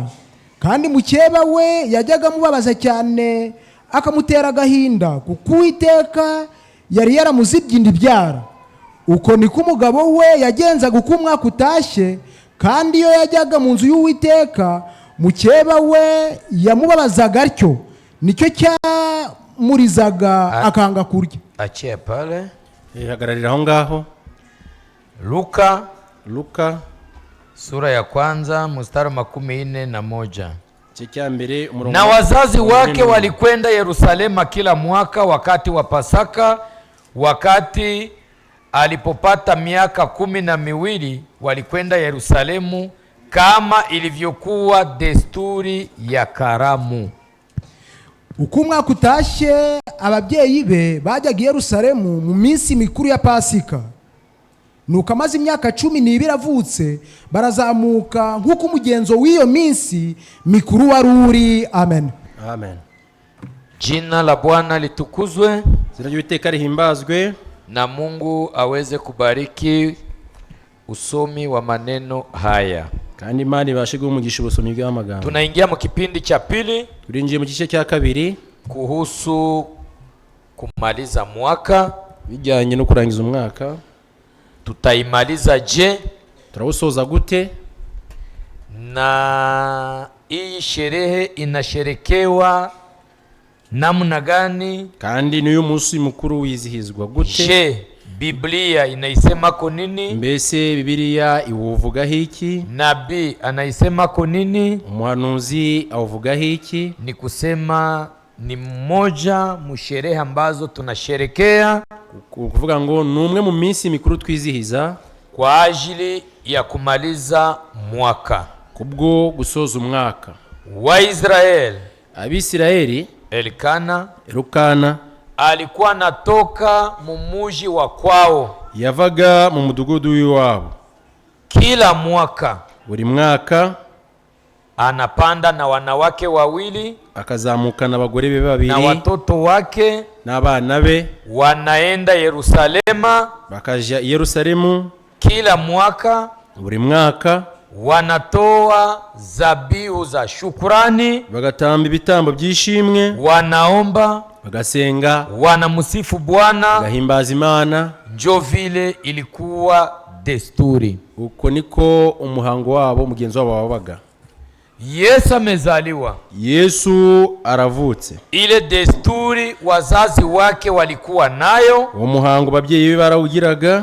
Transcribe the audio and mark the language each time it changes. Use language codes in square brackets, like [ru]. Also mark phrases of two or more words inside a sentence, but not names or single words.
[rw] Kandi mukeba we yajyaga amubabaza cyane, akamutera agahinda kuko Uwiteka yari yaramuzibye inda ibyara. Uko niko umugabo we yagenzaga uko umwaka utashye, kandi iyo yajyaga mu nzu y'Uwiteka, mukeba we yamubabazaga atyo, nicyo cyamurizaga akanga kurya. [sw] Achia pale. [rw] Hagararira aho ngaho. [sw] Luka sura ya kwanza mstari 41. [rw] Cya mbere umurongo. [sw] Na wazazi wake walikwenda Yerusalema kila mwaka wakati wa Pasaka, wakati alipopata miaka 12 walikwenda Yerusalemu kama ilivyokuwa desturi ya karamu. [rw] Uko umwaka utashye, ababyeyi be bajyaga Yerusalemu mu minsi mikuru ya Pasika. Nuko amaze imyaka 12 avutse, barazamuka nk'uko umugenzo w'iyo minsi mikuru wari uri. Amen. Amen. [sw] Jina la Bwana litukuzwe. [rw] Zina ry'Uwiteka rihimbazwe. [sw] Na Mungu aweze kubariki usomi wa maneno haya. [rw] Kandi Imana ibashe guhumugisha ubusomyi bw'amagambo. [sw] Tunaingia mu kipindi cha pili. [rw] Turinjiye mu gice cya kabiri [sw] kuhusu kumaliza mwaka, [rw] bijyanye no kurangiza umwaka. [sw] Tutaimaliza je? [rw] Turawusoza gute? [sw] Na hii sherehe inasherekewa namna gani? [rw] Kandi niyo munsi mukuru wizihizwa gute? [sw] Je, Biblia inaisema ko nini? [rw] Mbese Biblia iwuvuga hiki? [sw] Nabii anaisema ko nini? [rw] Umuhanuzi avuga hiki? [sw] Ni kusema ni mmoja mu sherehe ambazo tunasherekea, [rw] kuvuga ngo numwe mu minsi mikuru twizihiza [sw] kwa ajili ya kumaliza mwaka. [rw] Kubwo gusoza umwaka. [sw] wa Israeli. [rw] Abisirayeli Elikana Elukana [sw] alikuwa natoka mumuji wa kwao [rw] yavaga mu mudugudu w'iwabo. [sw] Kila mwaka [rw] buri mwaka [sw] anapanda na wanawake wawili, [rw] akazamuka n'abagore be babiri [sw] na watoto wake [rw] n'abana be, [sw] wanaenda Yerusalema. [rw] bakaja Yerusalemu. [sw] Kila mwaka [rw] buri mwaka [sw] wanatoa zabihu za shukrani, [rw] bagatamba ibitambo by'ishimwe, [sw] wanaomba, [rw] bagasenga, [sw] wanamusifu Bwana. [rw] bagahimbaza Imana. [sw] Njo vile ilikuwa desturi. [rw] Uko niko umuhango wabo mugenzi wabo wabaga. [sw] Yesu amezaliwa, [rw] Yesu aravutse. [sw] ile desturi wazazi wake walikuwa nayo. [rw] Uwo muhango babyeyi be barawugiraga.